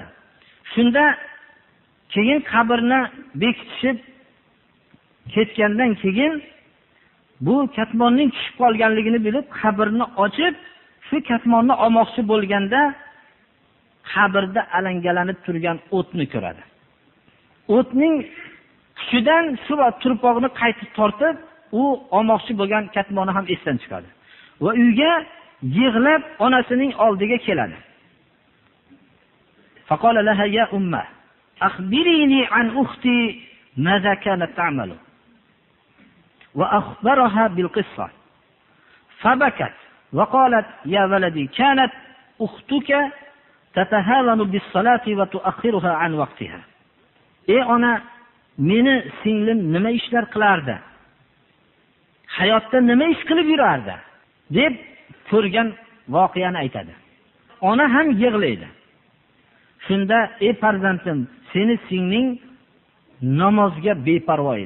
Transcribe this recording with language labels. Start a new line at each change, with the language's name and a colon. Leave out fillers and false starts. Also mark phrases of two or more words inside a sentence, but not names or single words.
Uzbek: Shunda keyin qabrni bekitishib ketgandan keyin bu katmonning tushib qolganligini bilib qabrni ochib, shu katmonni olmoqchi bo'lganda qabrda alangalanib turgan o'tni ko'radi. O'tning kuchidan shu turpoqni qaytib tortib, u olmoqchi bo'lgan katmoni ham esdan chiqadi va uyga yig'lab onasining oldiga keladi.
Arabic: فقال لها يا أمي أخبريني عن أختي ماذا كانت تعمل وأخبرها بالقصة فبكت وقالت يا ولدي كانت أختك تتهاون بالصلاة وتؤخرها عن وقتها.
Uzbek: Ey ona, meni singlim nima ishlar qilardi? Hayotda nima ish qilib yurardi? deb ko'rgan voqeani aytadi. Ona ham yig'laydi. Shunda, ey farzandim, seni singling namozga beparvo edi.